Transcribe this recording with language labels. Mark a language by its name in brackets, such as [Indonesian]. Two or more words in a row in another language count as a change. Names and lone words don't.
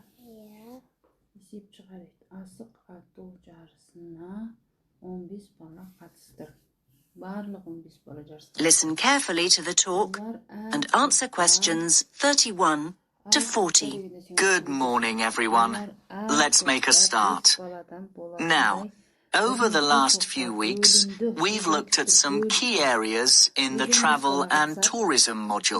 [Kazakh] Иә. Есеп шығарайық. Асық ату жарысына 15 бала қатысты. Барлық 15 бала жарысқа. [English] Listen carefully to the talk and answer questions 31 to 40. Good morning, everyone. Let's make a start. Now, over the last few weeks, we've looked at some key areas in the travel and tourism module.